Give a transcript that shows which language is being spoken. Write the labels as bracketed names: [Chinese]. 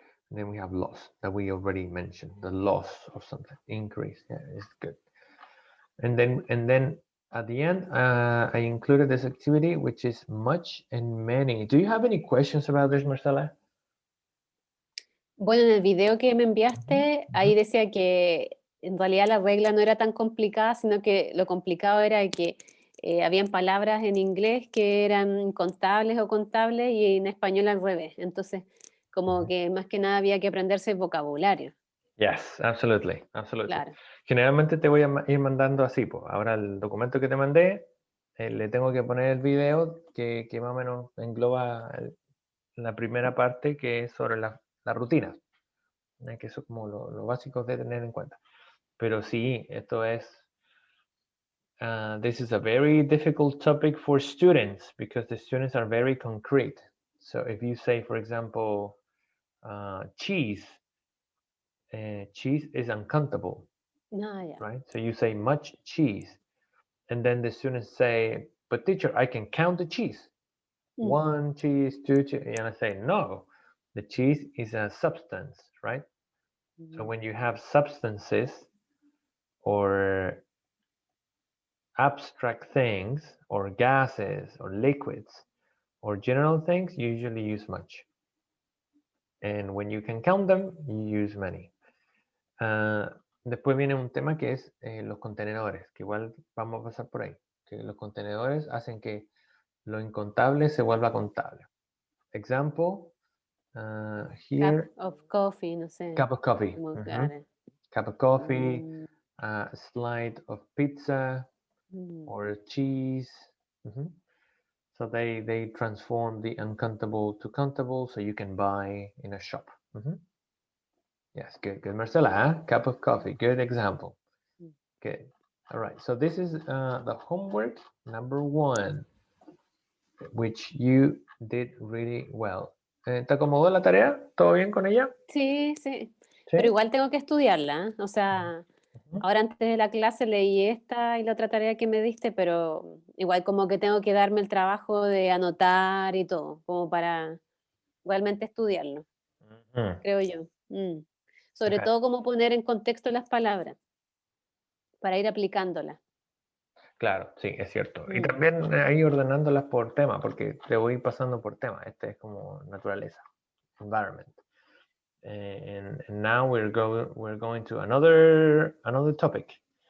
[English] And then we have loss that we already mentioned. The loss of something, increase. Yeah, it's good. And then At the end, I included this activity, which is much and many. Do you have any questions about this, Marcela? [Spanish] Bueno, en el video que me enviaste, ahí decía que en realidad la regla no era tan complicada, sino que lo complicado era que habían palabras en inglés que eran contables o contables y en español al revés. Entonces, como que más que nada había que aprenderse el vocabulario. [English] Yes, absolutely, absolutely. [Spanish] Claro. Generalmente te voy a ir mandando así, pues. Ahora el documento que te mandé, le tengo que poner el video que más o menos engloba la primera parte, que es sobre la rutina, que eso es como lo básico de tener en cuenta. Pero sí, esto es, [English] this is a very difficult topic for students because the students are very concrete. So if you say, for example, cheese, cheese is uncountable, right? So you say much cheese, and then the students say, but teacher, I can count the cheese. One cheese, two cheese, and I say, no, the cheese is a substance, right? So when you have substances or abstract things or gases or liquids or general things, you usually use much. And when you can count them, you use many. [Spanish] Después viene un tema que es los contenedores, que igual vamos a pasar por ahí. Que los contenedores hacen que lo incontable se vuelva contable. [English] Example, here. Cup of coffee, [Spanish] no sé. [English] Cup of coffee. Cup of coffee, a slide of pizza, or cheese. So they transform the uncountable to countable, so you can buy in a shop. Yes, good, Marcela. Huh? Cup of coffee, good example. Good. All right, so this is the homework number 1, which you did really well. [Spanish] ¿Te acomodó la tarea? ¿Todo bien con ella? Sí. Pero igual tengo que estudiarla, ¿eh? O sea, ahora antes de la clase leí esta y la otra tarea que me diste, pero igual como que tengo que darme el trabajo de anotar y todo, como para realmente estudiarlo, creo yo. Sobre todo como poner en contexto las palabras, para ir aplicándolas. Claro, sí, es cierto. Y también ahí ordenándolas por tema, porque te voy pasando por tema. Este es como naturaleza, environment. [English] And now we're going to another topic.